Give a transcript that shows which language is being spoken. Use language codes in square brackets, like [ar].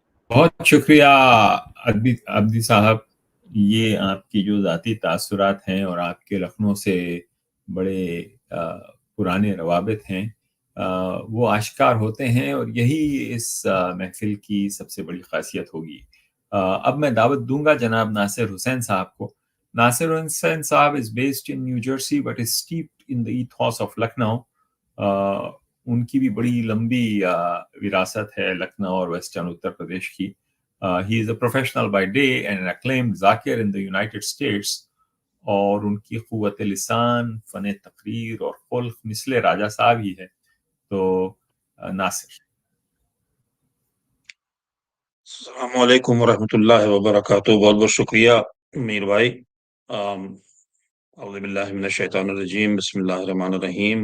[ur] بہت شکریہ عبدی صاحب. یہ آپ کی جو ذاتی تاثرات ہیں اور آپ کے لکھنؤ سے بڑے پرانے روابط ہیں, وہ آشکار ہوتے ہیں, اور یہی اس محفل کی سب سے بڑی خاصیت ہوگی. اب میں دعوت دوں گا جناب ناصر حسین صاحب کو. [en] ناصر حسین صاحب is based in New Jersey but is steeped in the ethos of Lucknow. [ur] ان کی بھی بڑی لمبی وراثت ہے لکھنؤ اور ویسٹرن اتر پردیش کی. [en] He is a professional by day and an acclaimed zakir in the United States [ur] اور ان کی قوت لسان، فن تقریر اور خلق مثل راجہ صاحب ہی ہے. تو ناصر. السلام علیکم ورحمۃ اللہ وبرکاتہ. بہت بہت شکریہ میر بھائی. [ar] اعوذ باللہ من الشیطان الرجیم. بسم اللہ الرحمن الرحیم.